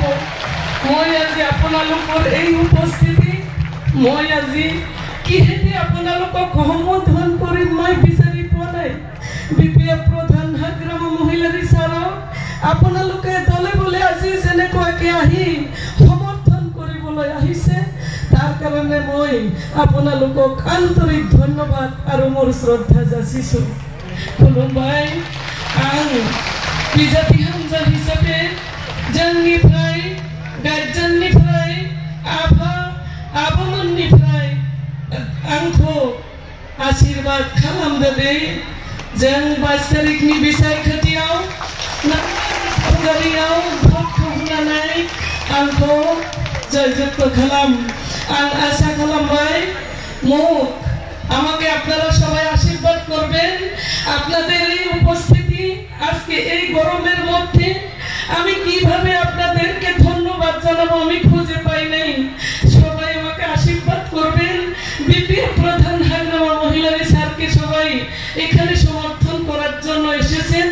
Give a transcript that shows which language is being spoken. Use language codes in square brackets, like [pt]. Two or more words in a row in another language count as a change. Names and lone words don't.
[as] মই আজি আপোনালোকৰ এই উপস্থিতি মই আজি কিহেদি আপোনালোকক সম্বোধন কৰিম মই বিচাৰি পোৱা নাই। বিপিএফ প্ৰধান হাগ্ৰাম মহিলা ৰিচাৰক আপোনালোকে দলে বলে আজি যেনেকুৱাকৈ আহি সমৰ্থন কৰিবলৈ আহিছে তাৰ কাৰণে মই আপোনালোকক আন্তৰিক ধন্যবাদ আৰু মোৰ শ্ৰদ্ধা যাচিছোঁ। [brx] खुलुमबाय। आं बिजाथि हान्जा हिसाबै जोंनिफ्राय गार्जेननिफ्राय आब'मोननिफ्राय आंखौ आशीर्बाद खालामदो दे। जों 22 तारिखनि बिसायख'थियाव सावगारियाव भटखौ होनानै आंखौ जयजोग्य खालाम। आं आशा खालामबाय [bn] আমাকে আপনারা সবাই আশীর্বাদ করবেন। আপনাদের এই উপস্থিতি আজকে এই গরমের মধ্যে আমি কিভাবে আপনাদেরকে ধন্যবাদ জানাবো আমি খুঁজে পাই নাই। সবাই আমাকে আশীর্বাদ করবেন। বিপিএফ প্রধান হাগ্রামা মহিলার স্যারকে সবাই এখানে সমর্থন করার জন্য এসেছেন।